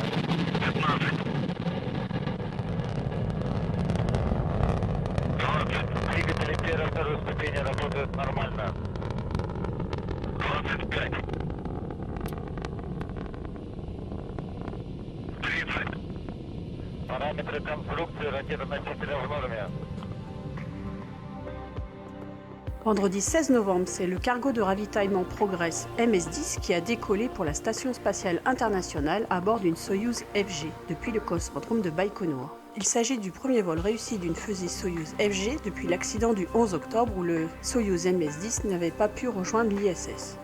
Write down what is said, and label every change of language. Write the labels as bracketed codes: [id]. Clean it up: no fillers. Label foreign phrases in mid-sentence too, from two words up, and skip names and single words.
[ru] 15. 20. Двигатели первой и второй ступени работают нормально. 25. 30. Параметры конструкции ракетоносителя в норме. [fr] Vendredi 16 novembre, c'est le cargo de ravitaillement Progress MS-10 qui a décollé pour la Station spatiale internationale à bord d'une Soyouz FG depuis le cosmodrome de Baïkonour. Il s'agit du premier vol réussi d'une fusée Soyouz FG depuis l'accident du 11 octobre où le Soyouz MS-10 n'avait pas pu rejoindre l'ISS.